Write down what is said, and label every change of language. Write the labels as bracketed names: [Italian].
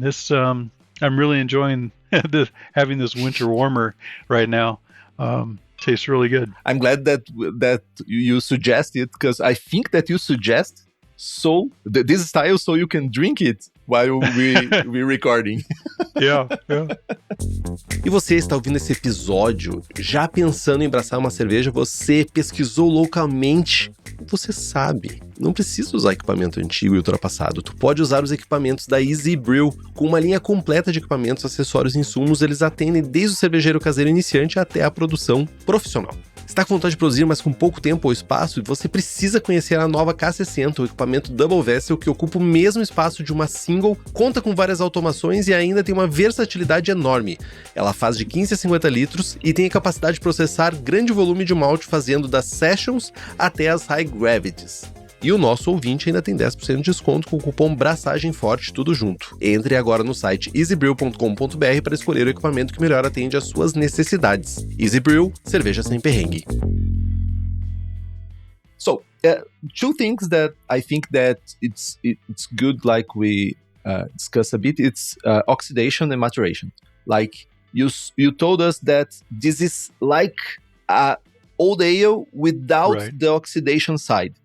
[English] This I'm really enjoying having this winter warmer right now. Tastes really good. I'm glad that you suggest it, because I think that you suggest this style so you can drink it while we recording. Yeah. [Portuguese] E você está ouvindo esse episódio já pensando em braçar uma cerveja? Você pesquisou loucamente? Você sabe, não precisa usar equipamento antigo e ultrapassado. Tu pode usar os equipamentos da Easy Brew. Com uma linha completa de equipamentos, acessórios e insumos, eles atendem desde o cervejeiro caseiro iniciante até a produção profissional. Está com vontade de produzir, mas com pouco tempo ou espaço? Você precisa conhecer a nova K60, o equipamento Double Vessel que ocupa o mesmo espaço de uma single, conta com várias automações e ainda tem uma versatilidade enorme. Ela faz de 15 a 50 litros e tem a capacidade de processar grande volume de malte, fazendo das Sessions até as High Gravities. E o nosso ouvinte ainda tem 10% de desconto com o cupom Brassagem Forte, tudo junto. Entre agora no site easybrew.com.br para escolher o equipamento que melhor atende às suas necessidades. Easy Brew, cerveja sem perrengue. [English] So, two things that I think that it's good, like we discussed a bit, it's oxidation and maturation. Like you told us that this is like a old ale without the oxidation side.